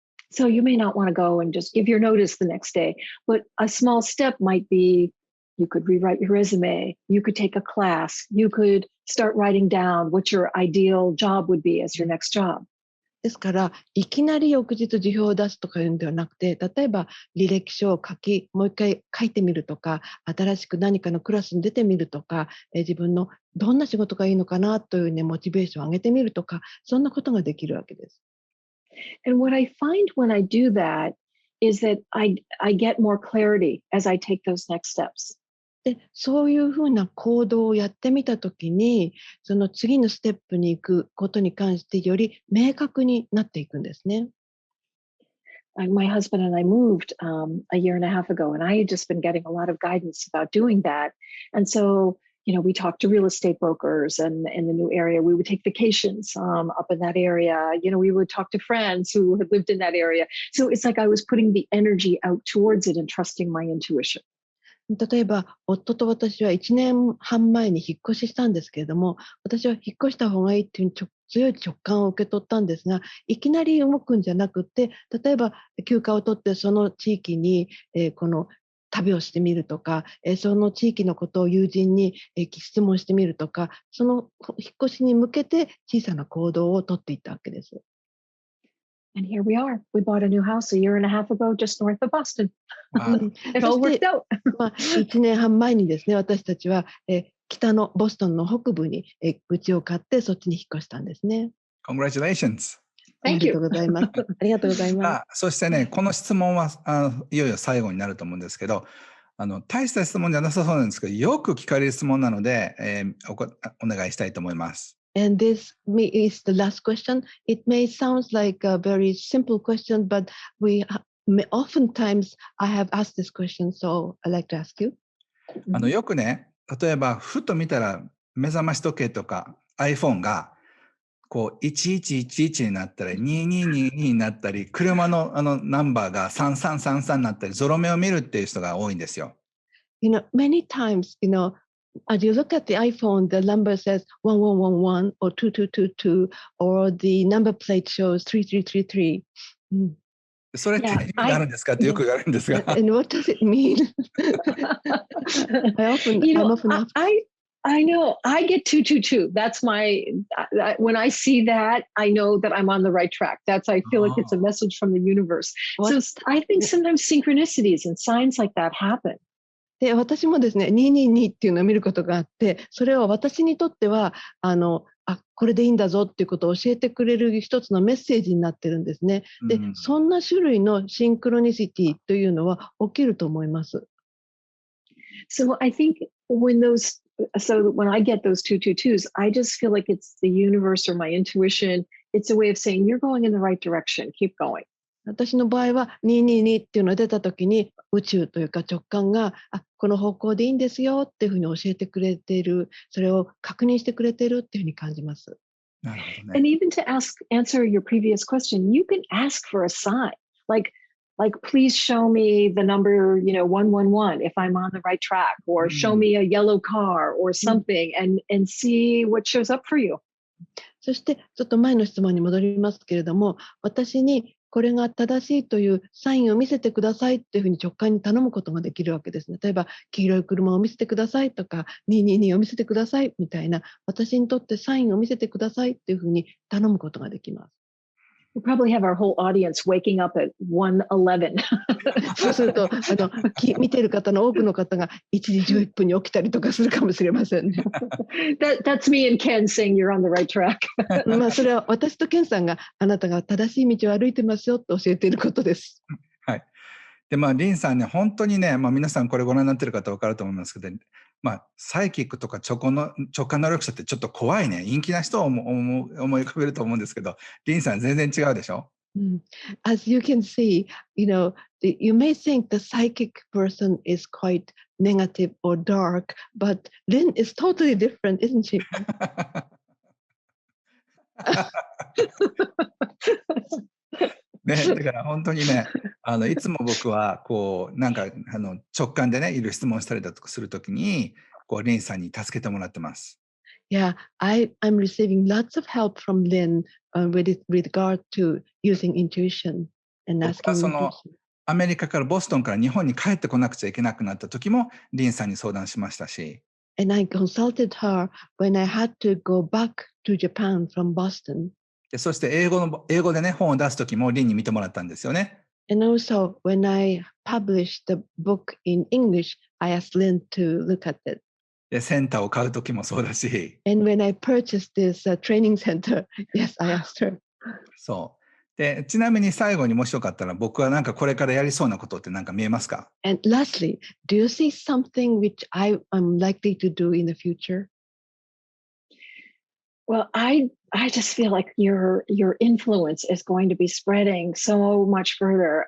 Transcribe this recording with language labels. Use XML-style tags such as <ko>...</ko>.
<en>So, you may not want to go and just give your notice the next day, but a small step might be you could rewrite your resume, you could take a class, you could start writing down what your ideal job would be as your next job. う。</en> <ja>ですから、いきなり翌日辞表を出すとかいうんではなくて、例えば履歴書をもう一回書いてみるとか、新しく何かのクラスに出てみるとか、自分のどんな仕事がいいのかなというね、モチベーションを上げてみるとか、そんなことができるわけです。</ja> <en>And what I find when I do that is that I get more clarity as I take those next steps.</en> <ja>で、そういうふうな行動をやってみたときに、その次のステップに行くことに関してより明確になっていくんですね。</ja> <en>My husband and I moved a year and a half ago, and I had just been getting a lot of guidance about doing that. And so, we talked to real estate brokers, and in the new area, we would take vacations up in that area. We would talk to friends who had lived in that area. So it's like I was putting the energy out towards it and trusting my intuition.</en> <ja>例えば、夫と私は1年半前に引っ越ししたんですけれども、私は引っ越した方がいいっていう強い直感を受け取ったんですが、いきなり動くんじゃなくて、例えば休暇を取ってその地域に、この旅をしてみるとか、その地域のことを友人に、質問してみるとか、その引っ越しに向けて小さな行動を取っていったわけです。</ja> <en>And here we are. We bought a new house a year and a half ago, just north of Boston. あ It all worked out.</en> <ja>1年半前にですね、私たちは、北のボストンの北部に、家を買ってそっちに引っ越したんですね。</ja> <en>Congratulations! あ Thank</en> <ja>り</ja> <en>you.</en> <ja>がとうございます。ありがとうございます。そしてね、この質問はいよいよ最後になると思うんですけど、大した質問じゃなさそうなんですけど、よく聞かれる質問なので、お願いしたいと思います。</ja> <en>And this is the last question. It may sound like a very simple question, but oftentimes I have asked this question, so I'd like to ask you.</en> <ja>よくね、例えば、ふと見たら目覚まし時計とか iPhone がこう1111になったり、2222になったり、車のナンバーが3333になったり、ゾロ目を見るっていう人が多いんですよ。</ja> <en>Many times, as you look at the iPhone, the number says 1111 or 2222, or the number plate shows 3333.</en> <ja>それって意味があるんですかってよく言われるんですが。</ja> <en>And what does it mean? I'm often asked. I know. I get 222. That's when I see that, I know that I'm on the right track. I feel like it's a message from the universe. So I think sometimes synchronicities and signs like that happen.</en> <ja>で、私もですね、222っていうのを見ることがあって、それは私にとっては、これでいいんだぞっていうことを教えてくれる一つのメッセージになってるんですね。で、そんな種類のシンクロニシティというのは起きると思います。</ja> <en>So I think when I get those 222s, I just feel like it's the universe or my intuition. It's a way of saying you're going in the right direction. Keep going.</en> <ja>私の場合は222っていうのが出た時に宇宙というか直感がこの方向でいいんですよっていうふうに教えてくれている、それを確認してくれているっていうふうに感じます。なるほどね。</ja> <en>And even to answer your previous question, you can ask for a sign, like please show me the number 111 if I'm on the right track, or show me a yellow car or something, and see what shows up for you.</en> <ja>そしてちょっと前の質問に戻りますけれども、私にこれが正しいというサインを見せてくださいっていうふうに直感に頼むことができるわけですね。例えば黄色い車を見せてくださいとか222を見せてくださいみたいな、私にとってサインを見せてくださいっていうふうに頼むことができます。</ja> <en>We'll probably have our whole audience waking up at 1:11.</en> <ja>そうすると見ている方の多くの方が1時11分に起きたりとかするかもしれませんね。</ja> <en>That's me and Ken saying you're on the right track.</en> <ja>それは私とケンさんがあなたが正しい道を歩いてますよと教えていることです。はい。で、リンさんね、本当にね、皆さんこれご覧になっている方分かると思いますけど、サイキックとか直感能力者ってちょっと怖いね、陰気な人を思い浮かべると思うんですけど、リンさん全然違うでしょ？</ja> <en>As you can see, you may think the psychic person is quite negative or dark, but Lynn is totally different, isn't she?</en> <ja>ね、だから本当にね、いつも僕は、こう、なんか、直感でね、いろいろ質問したりだとかするときに、こう、リンさんに助けてもらってます。</ja> <en>Yeah, I'm receiving lots of help from Lynn with regard to using intuition and</en> <ja>僕はその、</ja> <en>intuition.</en> <ja>アメリカからボストンから日本に帰ってこなくちゃいけなくなった時も、リンさんに相談しましたし、</ja> <en>And I consulted her when I had to go back to Japan from Boston.</en> <ja>でそして英語でね、本を出す時もリンに見てもらったんですよね。</ja> <en>And also, when I published the book in English, I asked Lynn to look at it.</en> <ja>で、センターを買う時もそうだし、</ja> <en>And when I purchased this training center, yes, I asked her.</en> <ja>そう。で、ちなみに最後にもしよかったら、僕はなんかこれからやりそうなことってなんか見えますか？</ja> <en>And lastly, do you see something which I am likely to do in the future? Well, I just feel like your influence is going to be spreading so much further.</en>